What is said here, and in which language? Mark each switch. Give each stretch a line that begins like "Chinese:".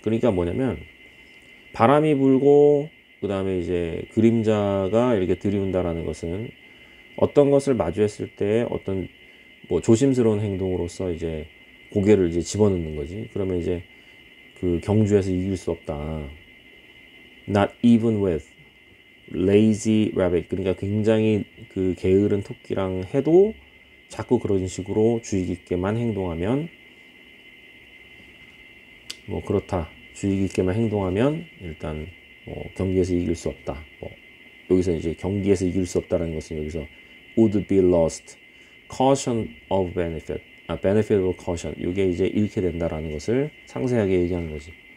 Korean: 그러니까 뭐냐면 바람이 불고 그 다음에 이제 그림자가 이렇게 들이운다라는 것은 어떤 것을 마주했을 때 어떤 뭐 조심스러운 행동으로서 이제 고개를 이제 집어넣는 거지. 그러면 이제 그 경주에서 이길 수 없다.
English: Not even with lazy rabbit.
Korean: 그러니까 굉장히 그 게으른 토끼랑 해도 자꾸 그런 식으로 주의 깊게만 행동하면 뭐 그렇다. 주의 깊게만 행동하면 일단 뭐 경기에서 이길 수 없다. 뭐 여기서 이제 경기에서 이길 수 없다라는 것은 여기서
English: would be lost, caution of benefit, benefit of caution,
Korean: 이게 이제 잃게 된다라는 것을 상세하게 얘기하는 거지.